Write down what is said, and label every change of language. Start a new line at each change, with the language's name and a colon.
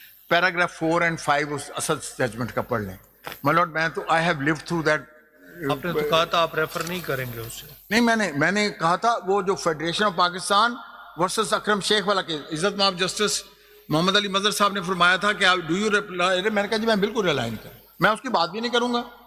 Urdu: Paragraph 4 and 5 اس Asad judgment کا پڑھ لیں.
English: My Lord,
Urdu: میں تو
English: I have lived through that.
Urdu: آپ نے تو کہا تھا آپ ریفر نہیں کریں گے اسے. نہیں، میں نے کہا تھا وہ جو فیڈریشن آف پاکستان ورسز اکرم شیخ والا کیس، عزت مآب جسٹس محمد علی مظہر صاحب نے فرمایا تھا کہ ڈو یو ریپلائی. میں نے کہا جی میں بالکل ریلائی نہیں کروں، میں اس کی بات بھی نہیں کروں گا.